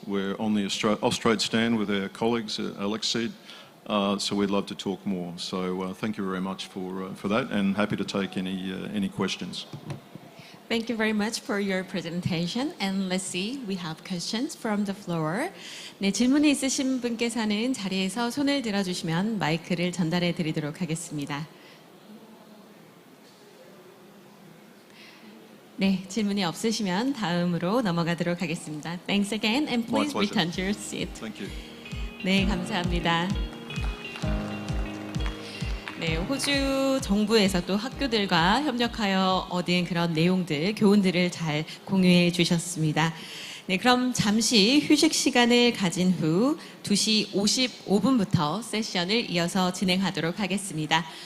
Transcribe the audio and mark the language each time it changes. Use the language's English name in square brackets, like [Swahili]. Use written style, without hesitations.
[English] We're on the Austrade stand with our colleagues at Alexseed, so we'd love to talk more. So thank you very much for that, and happy to take any questions. Thank you very much for your presentation. And let's see, we have questions from the floor. [Korean] 네, 질문이 있으신 분께서는 자리에서 손을 들어주시면 마이크를 전달해 드리도록 하겠습니다. 네, 질문이 없으시면 다음으로 넘어가도록 하겠습니다. [English] Thanks again, and please return to your seat. Thank you. [Korean] 네, 감사합니다. 네, 호주 정부에서 또 학교들과 협력하여 얻은 그런 내용들, 교훈들을 잘 공유해 주셨습니다. 네, 그럼 잠시 휴식 시간을 가진 후 2시 55분부터 세션을 이어서 진행하도록 하겠습니다.